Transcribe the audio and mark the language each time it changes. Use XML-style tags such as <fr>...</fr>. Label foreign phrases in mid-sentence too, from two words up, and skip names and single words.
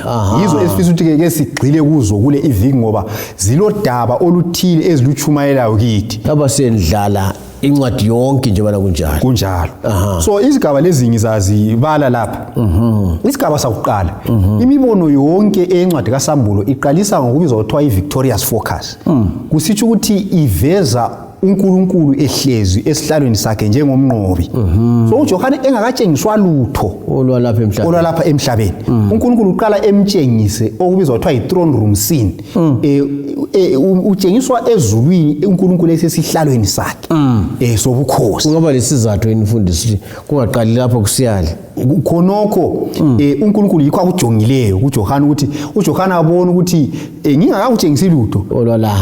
<nd>Yizo esifisa ukuthi ke sigcile kuzo kule iviki ngoba zilodaba oluthile eziluchumayelayo kithi. Abasendlala incwadi yonke nje bana kunjalo. Kunjalo. So izigaba lezi ngizazibala lapha. Isigaba sakuqala, imibono yonke encwadi kaSambulo iqalisa ngokubizwa kuthiwa i-</nd> <en>victorious focus.</en> <nd>Kusitsho ukuthi iveza uNkulunkulu ehlezi esihlalweni sakhe njengomnqobi. So uJohane engakatshengiswa lutho olwalapha emhlabeni. uNkulunkulu uqala emtshengise okubizwa kuthiwa i-</nd> <en>throne room scene.</en> <nd>Utshengiswa ezulwini uNkulunkulu esesihlalweni sakhe. Sobukhosi. Kungaba lesizathu imfundisi kungaqali lapho kusiyala. Khonokho uNkulunkulu yikho akujongileyo kuJohane ukuthi uJohane abone ukuthi ngingakakutshengisi lutho olwala.</nd>